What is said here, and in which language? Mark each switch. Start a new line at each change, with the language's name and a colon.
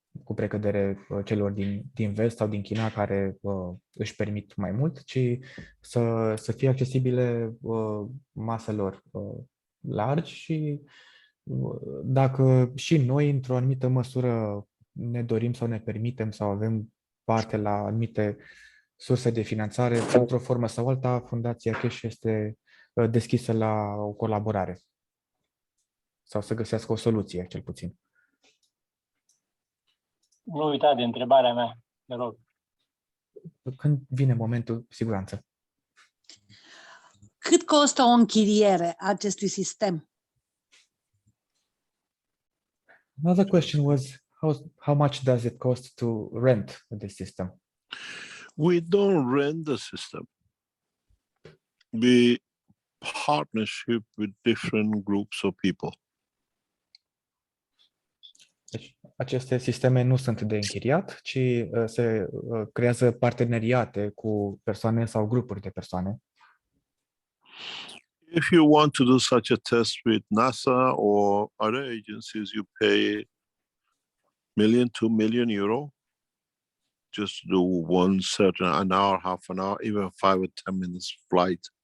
Romanian: cu precădere celor din vest sau din China care își permit mai mult, ci să fie accesibile maselor largi și dacă și noi, într-o anumită măsură, ne dorim sau ne permitem sau avem parte la anumite surse de finanțare, într-o formă sau alta, Fundația Keshe este deschisă la o colaborare sau să găsească o soluție, cel puțin. Nu uita de întrebarea mea, te rog. Când vine momentul, cu siguranță. Cât costă o închiriere a acestui sistem?
English: Another question was, how much does it cost to rent the system? We don't rent the system. We partnership with different groups of people.
Romanian: Deci, aceste sisteme nu sunt de închiriat, ci se creează parteneriate cu persoane sau grupuri de persoane.
English: If you want to do such a test with NASA or other agencies, you pay €1 million, €2 million, just do one certain an hour, half an hour, even 5 or 10 minutes flight.